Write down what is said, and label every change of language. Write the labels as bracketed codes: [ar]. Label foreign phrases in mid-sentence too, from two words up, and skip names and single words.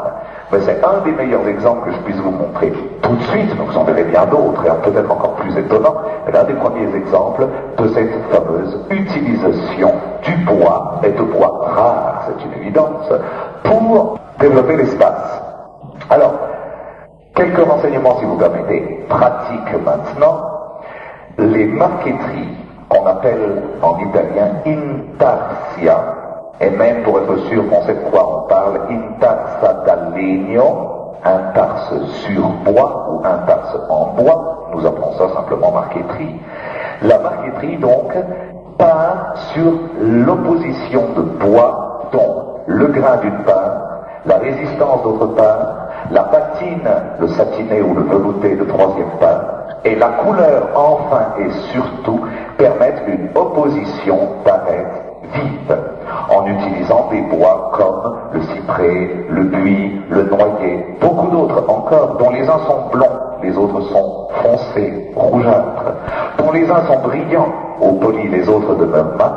[fr] Mais c'est un des meilleurs exemples que je puisse vous montrer tout de suite, donc vous en verrez bien d'autres, et peut-être encore plus étonnant, mais l'un des premiers exemples de cette fameuse utilisation du bois, et de bois rare, c'est une évidence, pour développer l'espace. Alors, quelques renseignements, si vous permettez, pratiques maintenant. Les marqueteries, qu'on appelle en italien intarsia, et même pour être sûr qu'on sait de quoi on parle, [it] intarsa da legno, [fr] un tarse sur bois ou un tarse en bois, nous appelons ça simplement marqueterie. La marqueterie donc part sur l'opposition de bois, dont le grain d'une part, la résistance d'autre part, la patine, le satiné ou le velouté de troisième part, et la couleur enfin et surtout permettent une opposition paraître vive, en utilisant des bois comme le cyprès, le buis, le noyer, beaucoup d'autres encore, dont les uns sont blonds, les autres sont foncés, rougeâtres, dont les uns sont brillants, au poli, les autres demeurent mat.